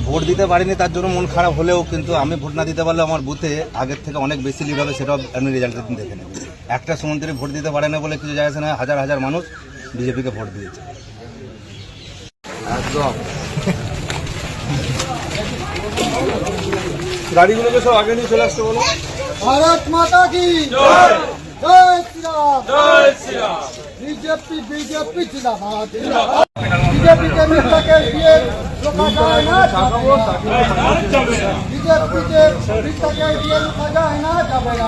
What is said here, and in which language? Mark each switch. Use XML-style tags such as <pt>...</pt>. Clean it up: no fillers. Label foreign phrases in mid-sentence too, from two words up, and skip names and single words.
<bn>ভোট দিতে পারিনি তার জন্য মন খারাপ হলেও, কিন্তু আমি ভোট না দিতে পারলে আমার বুথে আগের থেকে অনেক বেশি লিড হবে, সেটাও আপনি রেজাল্টের দিন দেখে নেবেন। একটা সুমন্ত্রী ভোট দিতে পারে না বলে কিছু যায় আসে না, হাজার হাজার মানুষ বিজেপিকে ভোট দিয়েছে। একদম গাড়িগুলোকে সব আগে নিয়ে চলে আসতে বলো।</bn> <hi>भारत माता की जय जय श्री राम जय श्री राम। बीजेपी बीजेपी जिंदाबाद जिंदाबाद। बीजेपी के नेता के लिए रोका जाए ना बीजेपी के नेता के लिए रोका जाए ना जाएगा।</hi>